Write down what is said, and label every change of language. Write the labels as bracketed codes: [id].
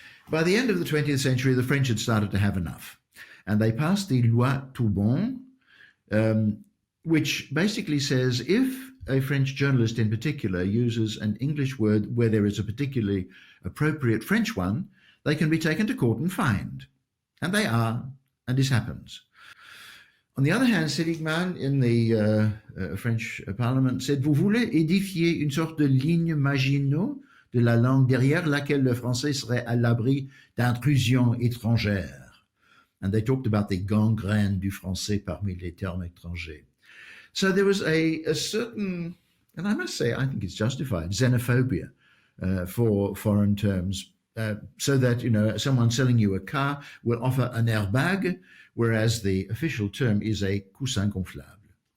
[en] By the end of the 20th century, the French had started to have enough, and they passed the Loi Toubon, which basically says if a French journalist in particular uses an English word where there is a particularly appropriate French one, they can be taken to court and fined. And they are, and this happens. On the other hand, Seligman in the French Parliament said, [fr] vous voulez édifier une sorte de ligne Maginot de la langue derrière laquelle le français serait à l'abri d'intrusions étrangères. [en] And they talked about the [fr] gangrène du français parmi les termes étrangers. [en] So there was a certain, and I must say, I think it's justified, xenophobia for foreign terms, so that, someone selling you a car will offer an airbag, whereas the official term is a coussin gonflable.